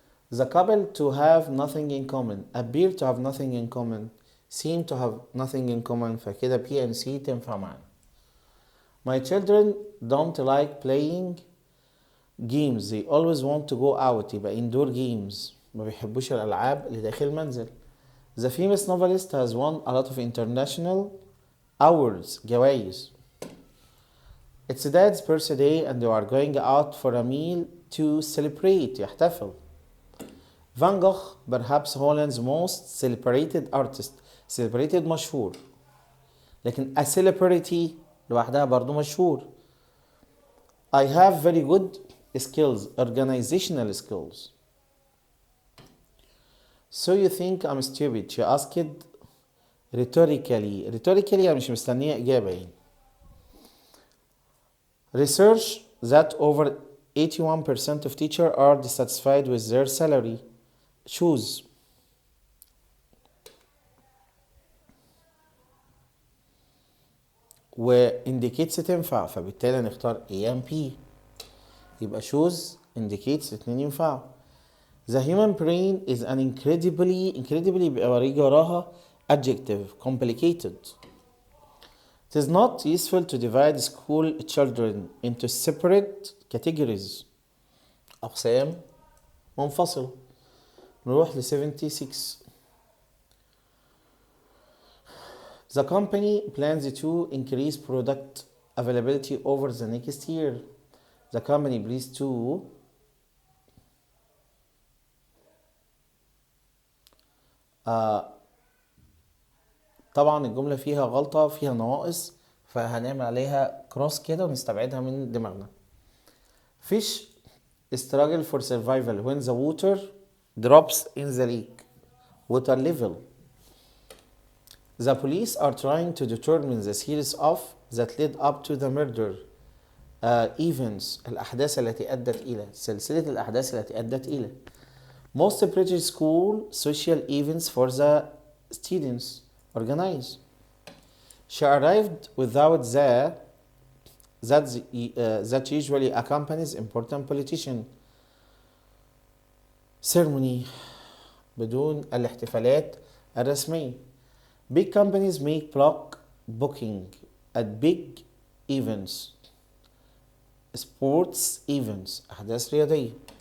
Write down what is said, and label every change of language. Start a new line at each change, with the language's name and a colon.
English: The couple to have nothing in common. Appear to have nothing in common. Seem to have nothing in common.
Arabic: فكده
English: P and C
Arabic: تنفع معنا.
English: My children don't like playing games. They always want to go out.
Arabic: يبقى
English: indoor games.
Arabic: ما بيحبوش الألعاب اللي داخل المنزل.
English: The famous novelist has won a lot of international awards.
Arabic: جوائز.
English: It's dad's birthday and they are going out for a meal to celebrate.
Arabic: يحتفل.
English: Van Gogh, perhaps Holland's most celebrated artist. Celebrated
Arabic: مشهور. لكن
English: a celebrity
Arabic: لوحدها برضو مشهور.
English: I have very good skills. Organizational skills. So you think I'm stupid? She asked rhetorically. Rhetorically
Arabic: يعني مش مستنية إجابة يعني.
English: Research that over 81% of teachers are dissatisfied with their salary. Choose.
Arabic: و indicates تنفع فبالتالي نختار A and P. يبقى
English: choose indicates
Arabic: اتنين ينفعوا.
English: The human brain is an incredibly
Arabic: بيبقى وريجي وراها
English: adjective complicated. It is not useful to divide school children into separate categories.
Arabic: أقسام منفصلة. نروح ل 76.
English: The company plans to increase product availability over the next year. The company plans to
Arabic: طبعا الجملة فيها غلطة فيها نواقص فهنعمل عليها كروس كده ونستبعدها من دماغنا.
English: Fish struggle for survival when the water drops in the lake. Water level. The police are trying to determine the series of that led up to the murder.
Arabic: Events الأحداث التي أدت إلى سلسلة الأحداث التي أدت إلى.
English: Most British school social events for the students organize. She arrived without that usually accompanies important politician ceremony
Arabic: بدون الاحتفالات الرسمية.
English: Big companies make block booking at big events, sports events,
Arabic: أحداث رياضية.